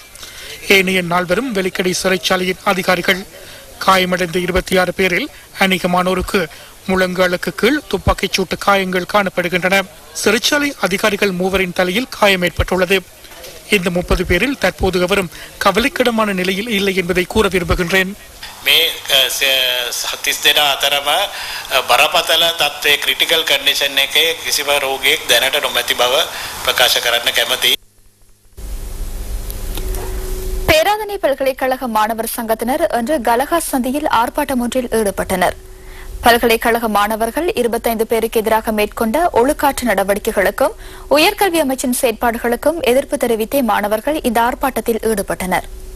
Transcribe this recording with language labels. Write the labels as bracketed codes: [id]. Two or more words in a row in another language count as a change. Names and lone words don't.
[ta] ஏனைய 4 வெலிக்கடை சிறைச்சாலையின் அதிகாரிகள். காயமடைந்த 26 பேரில் அநேகமானோருக்கு முழங்காலுக்கு கீழ் துப்பாக்கிச் சூட்டு காயங்கள் காணப்படுகின்றன. சிறைச்சாலை அதிகாரிகள் 3 தலையில் காயம் ஏற்பட்டுள்ளது. இந்த 30 பேரில் தற்போது அவரும் கவலைக்கிடமான நிலையில் இல்லை என்பதை கூற விரும்புகின்றேன். [si] මේ 30 දෙනා අතරම බරපතල තත්ත්වයේ [en] critical condition [si] එකේ කිසිම රෝගියෙක් දැනට නොමැති බව ප්‍රකාශ කරන්න කැමැතියි. [ta] பேராதனை பல்கலைக்கழக மாணவர் சங்கத்தினர் இன்று கலகா சந்தியில் ஆர்ப்பாட்டம் ஒன்றில் ஈடுபட்டனர். பல்கலைக்கழக மாணவர்கள் 25 பேருக்கு எதிராக மேற்கொண்ட ஒழுக்காற்று நடவடிக்கைகளுக்கும் உயர்கல்வி அமைச்சின் செயற்பாடுகளுக்கும் எதிர்ப்பு தெரிவித்தே மாணவர்கள் இந்த ஆர்ப்பாட்டத்தில் ஈடுபட்டனர்.